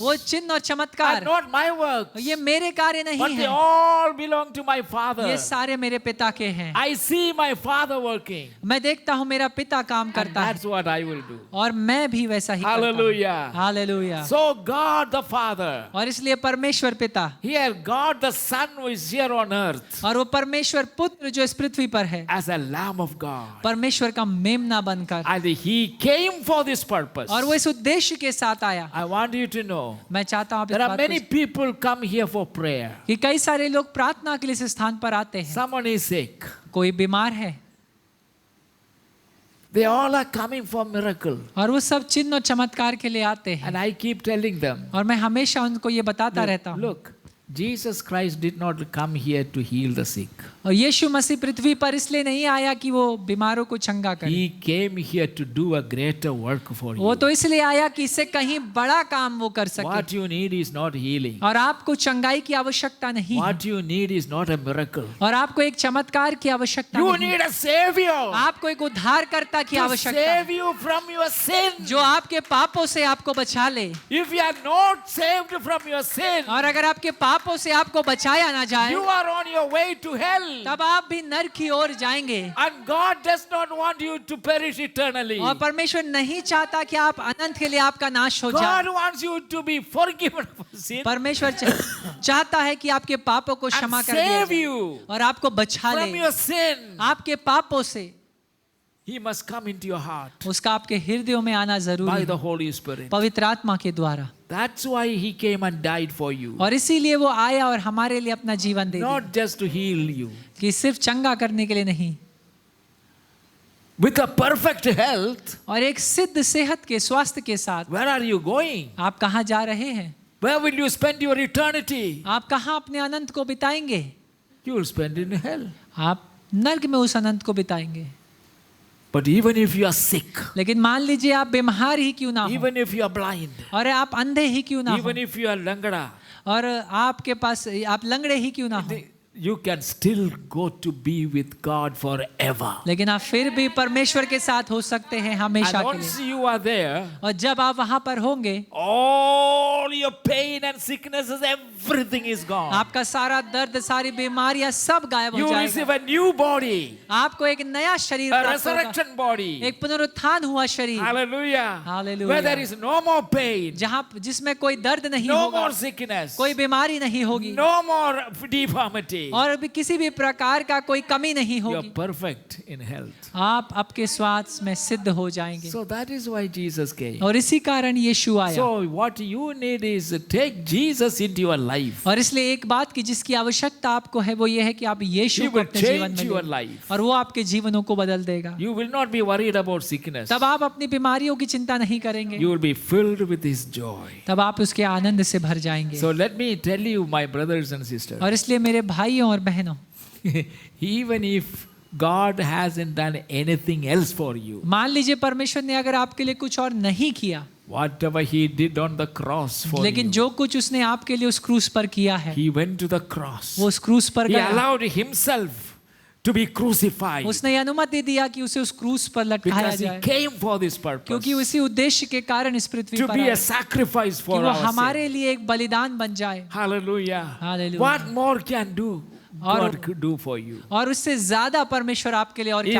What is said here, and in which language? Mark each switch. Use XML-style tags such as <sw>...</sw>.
<hi>वो चिन्ह और</hi> <en>are</en> <hi>चमत्कार,</hi> <en>not my works,</en> <hi>ये मेरे कार्य नहीं</hi> <en>but they all belong to my father.</en> <hi>ये सारे मेरे पिता के हैं।</hi> <en>I see my father working.</en> <hi>मैं देखता हूँ मेरा पिता काम</hi> <en>And</en> <hi>करता है,</hi> <en>that's what I will do.</en> <hi>और मैं भी वैसा ही करता हूँ।</hi> <en>Hallelujah.</en> <hi>Hallelujah.</hi> <en>So God the Father,</en> <hi>और इसलिए परमेश्वर पिता,</hi> <en>here God the Son who is here on earth</en> <hi>और वो परमेश्वर पुत्र जो इस पृथ्वी पर है,</hi> <en>as a Lamb of God.</en> <hi>परमेश्वर का मेमना बनकर,</hi> <en>And he came for this purpose.</en> <hi>और वो इस उद्देश्य के साथ आया।</hi> <en>I want you to know,</en> <hi>मैं चाहता हूँ आप इस</hi> <en>there are</en> <hi>बात</hi> <en>many</en> <hi>को,</hi> <en>people come here for prayer.</en> <hi>कि कई सारे लोग प्रार्थना के लिए इस स्थान पर आते हैं।</hi> <en>Someone is sick.</en> <hi>कोई बीमार है,</hi> <en>They all are coming for miracle.</en> <hi>और वो सब चिन्ह और चमत्कार के लिए आते हैं।</hi> <en>And I keep telling them,</en> <hi>और मैं हमेशा उनको ये बताता रहता हूँ,</hi> <en>look, Jesus Christ did not come here to heal the sick.</en> <hi>और यीशु मसीह पृथ्वी पर इसलिए नहीं आया कि वो बीमारों को चंगा करे,</hi> <en>He came here to do a greater work for</en> <hi>वो</hi> <en>you.</en> <hi>तो इसलिए आया कि इससे कहीं बड़ा काम वो कर सके।</hi> <en>What you need is not healing.</en> <hi>और आपको चंगाई की आवश्यकता नहीं है,</hi> <en>What you need is not a miracle.</en> <hi>और आपको एक चमत्कार की आवश्यकता</hi> <en>You</en> <hi>नहीं है,</hi> <en>need a savior</en> <hi>आपको एक उद्धारकर्ता की</hi> <en>to</en> <hi>आवश्यकता है,</hi> <en>save you from your sin.</en> <hi>जो आपके पापों से आपको बचा ले।</hi> <en>If you are not saved from your sin,</en> <hi>और अगर आपके पापों से आपको बचाया ना जाए,</hi> <en>you are on your way to hell.</en> <hi>तब आप भी नरक की ओर जाएंगे।</hi> <en>And God does not want you to perish eternally.</en> <hi>और परमेश्वर नहीं चाहता कि आप अनंत के लिए आपका नाश हो</hi> <en>God</en> <hi>जाए।</hi> <en>wants you to be forgiven of sin</en> <hi>परमेश्वर चाहता है कि आपके पापों को क्षमा</hi> <en>and</en> <hi>कर दिया</hi> <en>save</en> <hi>जाए</hi> <en>you</en> <hi>और आपको बचा</hi> <en>from</en> <hi>ले।</hi> <en>your sin.</en> <hi>आपके पापों से</hi> <en>He must come into your heart</en> <hi>उसका आपके हृदयों में आना जरूरी</hi> <en>by</en> <hi>है,</hi> <en>the Holy Spirit.</en> <hi>पवित्र आत्मा के द्वारा।</hi> <en>That's why He came and died for you.</en> <hi>और इसीलिए वो आया और हमारे लिए अपना जीवन दे दिया,</hi> <en>Not just to heal you.</en> <hi>कि सिर्फ चंगा करने के लिए नहीं,</hi> <en>With a perfect health,</en> <hi>और एक सिद्ध सेहत के स्वास्थ्य के साथ।</hi> <en>where are you going?</en> <hi>आप कहाँ जा रहे हैं?</hi> <en>Where will you spend your eternity?</en> <hi>आप कहाँ अपने अनंत को बिताएंगे?</hi> <en>You will spend in hell.</en> <hi>आप नर्क में उस अनंत को बिताएंगे।</hi> <en>But even if you are sick,</en> <hi>लेकिन मान लीजिए आप बीमार ही क्यों ना हो,</hi> <en>even if you are blind,</en> <hi>और आप अंधे ही क्यों ना हो,</hi> <en>even if you are langada,</en> <hi>और आपके पास आप लंगड़े ही क्यों ना हो,</hi> <en>you can still go to be with God forever.</en> <hi>लेकिन आप फिर भी परमेश्वर के साथ हो सकते हैं</hi> <en>And</en> <hi>हमेशा के</hi> <en>once</en> <hi>लिए।</hi> <en>you are there,</en> <hi>और जब आप वहां पर होंगे,</hi> <en>all your pain and sicknesses, everything is gone.</en> <hi>आपका सारा दर्द, सारी बीमारियां सब गायब</hi> <en>You</en> <hi>हो</hi> <en>receive</en> <hi>जाएगा।</hi> <en>a new body,</en> <hi>आपको एक नया शरीर</hi> <en>a</en> <hi>प्राप्त होगा,</hi> <en>resurrection body.</en> <hi>एक पुनरुत्थान हुआ शरीर,</hi> <en>Hallelujah. Hallelujah. Where there is no more pain,</en> <hi>जहां जिसमें कोई दर्द नहीं</hi> <en>no</en> <hi>होगा,</hi> <en>more sickness,</en> <hi>कोई बीमारी नहीं होगी,</hi> <en>no more deformity.</en> <hi>और भी किसी भी प्रकार का कोई कमी नहीं</hi> <en>You are</en> <hi>होगी।</hi> <en>perfect in health.</en> <hi>आप आपके स्वास्थ्य में सिद्ध हो जाएंगे।</hi> <en>So that is why Jesus came.</en> <hi>और इसी कारण यीशु आया।</hi> <en>So what you need is take Jesus into your life.</en> <hi>और इसलिए एक बात की जिसकी आवश्यकता आपको है वो ये है कि आप यीशु</hi> <en>He</en> <hi>को</hi> <en>will</en> <hi>अपने जीवन</hi> <en>change</en> <hi>में</hi> <en>your</en> <hi>लें,</hi> <en>life.</en> <hi>और वो आपके जीवनों को बदल देगा।</hi> <en>You will not be worried about sickness.</en> <hi>तब आप अपनी बीमारियों की चिंता नहीं करेंगे,</hi> <en>You will be filled with His joy.</en> <hi>तब आप उसके आनंद से भर जाएंगे।</hi> <en>So let me tell you, my brothers and sisters,</en> <hi>और इसलिए मेरे भाइयों और बहनों,</hi> <en>even if God hasn't done anything else for you,</en> <hi>मान लीजिए परमेश्वर ने अगर आपके लिए कुछ और नहीं किया,</hi> <en>whatever He did on the cross for</en> <hi>लेकिन</hi> <en>you,</en> <hi>जो कुछ उसने आपके लिए उस क्रूस पर किया है,</hi> <en>He went to the cross.</en> <hi>वो उस क्रूस पर</hi> <en>He</en> <hi>गया।</hi> <en>allowed Himself to be crucified</en> <hi>उसने अनुमति दिया कि उसे उस क्रूस पर लटकाया</hi> <en>because He</en> <hi>जाए,</hi> <en>came for this purpose,</en> <hi>क्योंकि उसी उद्देश्य के कारण इस पृथ्वी</hi> <en>to</en> <hi>पर</hi> <en>be</en> <hi>आया</hi> <en>a sacrifice</en> <hi>कि</hi> <en>for</en> <hi>वो</hi> <en>our sin.</en> <hi>हमारे लिए एक बलिदान बन जाए।</hi> <en>Hallelujah. Hallelujah. What more can do God could do for you?</en> <hi>और उससे ज्यादा परमेश्वर आपके लिए और क्या</hi>